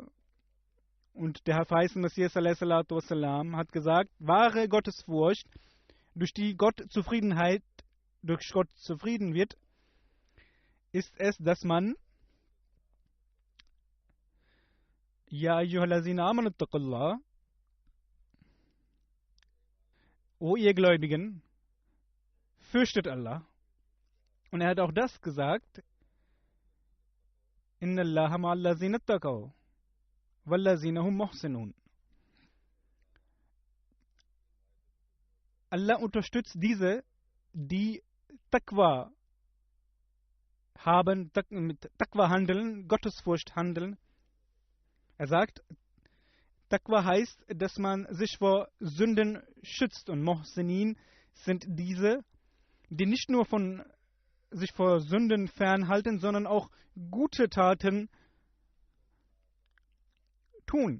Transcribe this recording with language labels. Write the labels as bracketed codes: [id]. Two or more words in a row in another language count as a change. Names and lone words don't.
[de] Und der verheißene Messias [ar] صلى الله وسلم [de] hat gesagt, wahre Gottesfurcht, durch Gott zufrieden wird, ist es, dass man [ar] يا أيها الذين آمنوا اتقوا الله, [de] O ihr Gläubigen, fürchtet Allah. Und er hat auch das gesagt, [ar] إن الله مع الذين اتقوا والذين هم محسنون. [de] Allah unterstützt diese, die Taqwa haben, mit Taqwa handeln, Gottesfurcht handeln. Er sagt, Taqwa heißt, dass man sich vor Sünden schützt. Und Muhsinin sind diese, die nicht nur sich vor Sünden fernhalten, sondern auch gute Taten tun.